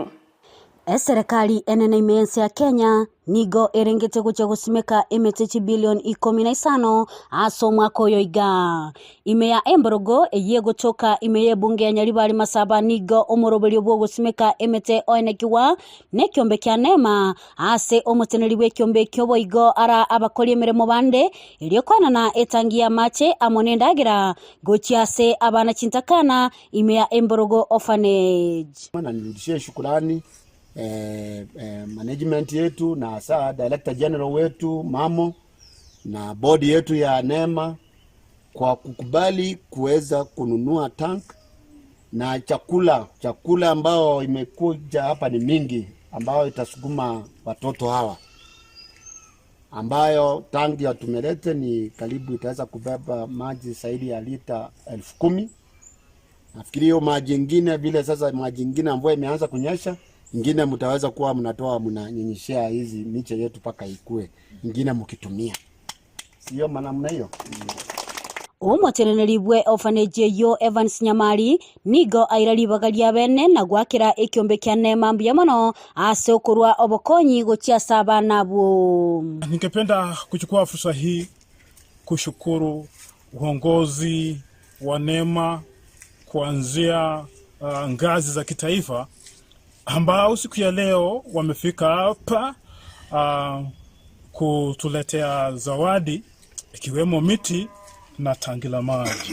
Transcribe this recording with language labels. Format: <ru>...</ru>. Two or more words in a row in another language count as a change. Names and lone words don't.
<guz>serikali enene Ensa ya Kenya nigo erengete guche gusimeka emete bilioni 15 aso mwako yoiga ime ya Emborogo eyego choka ime ye bunge ya Nyaribari Masaba nigo omoroberio bwo gusimeka emete oenekiwa ne kyombe kya Nema ase omuteneri bwe kyombe kyobo igo ara abakoli emiremo bande elio kwana na etangi ya mache amonendagira gochiase abana chintakana ime ya Emborogo orphanage</guz> <sw>mana nirudishie shukrani management yetu na saa</sw> <en>director general</en> <sw>wetu Mamo na board yetu ya Nema kwa kukubali kuweza kununua tank na chakula ambao imekuja hapa ni mingi ambao itasukuma watoto hawa ambayo tanki ya tumelete ni karibu itaweza kubeba maji zaidi ya lita 10,000. Nafikiri hiyo maji ingine vile sasa maji ingine ambayo imeanza kunyesha ingine mtaweza kuwa mnatoa mnanyenyeshea hizi miche yetu paka ikue ingine mkitumia sio manamna hiyo</sw> <guz>Omoteneri bwe orphanage yo Evans Nyamari nigo airali bagalia bene na gwakira ekyombe kya Nema mbya mono ase okurwa obokonyi gochia saba nabo.</guz> <sw>Ningependa kuchukua fursa hii kushukuru uongozi wa Nema kuanzia ngazi za kitaifa ambao siku ya leo wamefika hapa kutuletea zawadi ikiwemo miti na tangi la maji.</sw>